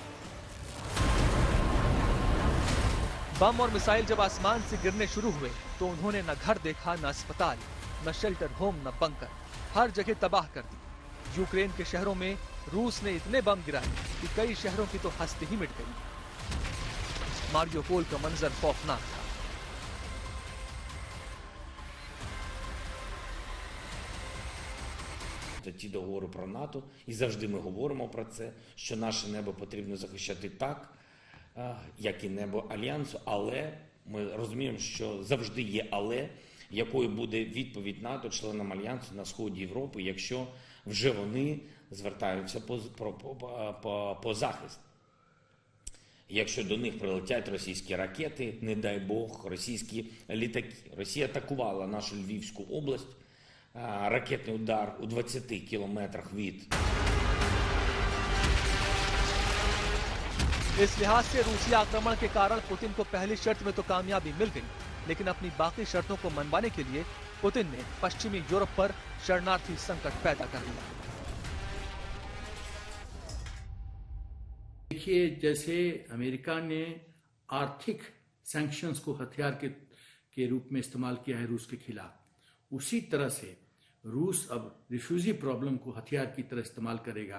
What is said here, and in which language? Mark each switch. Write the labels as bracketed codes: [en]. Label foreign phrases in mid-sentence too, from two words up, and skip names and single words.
[hi] बम और मिसाइल जब आसमान से गिरने शुरू हुए तो उन्होंने न घर देखा, न अस्पताल, न शेल्टर होम, न बंकर, हर जगह तबाह कर दी। यूक्रेन के शहरों में रूस ने इतने बम गिराए कि कई शहरों की तो हस्ती ही मिट गई। मारियोपोल का मंजर खौफनाक था। [uk] Ті договори про НАТО, і завжди ми говоримо про це, що наше небо потрібно захищати так, як і небо Альянсу, але ми розуміємо, що завжди є але, якою буде відповідь НАТО членам Альянсу на сході Європи, якщо вже вони звертаються по захист. Якщо до них прилетять російські ракети, не дай Бог, російські літаки. Росія атакувала нашу Львівську область, ракетний удар у 20 кілометрах від. [hi] इस लिहाज से रूसी आक्रमण के कारण पुतिन को पहली शर्त में तो कामयाबी मिल गई, लेकिन अपनी बाकी शर्तों को मनवाने के लिए पुतिन ने पश्चिमी यूरोप पर शरणार्थी संकट पैदा कर दिया। देखिए, जैसे अमेरिका ने आर्थिक सैंक्शंस को हथियार के रूप में इस्तेमाल किया है रूस के खिलाफ, उसी तरह से रूस अब [en] refugee problem [hi] को हथियार की तरह इस्तेमाल करेगा।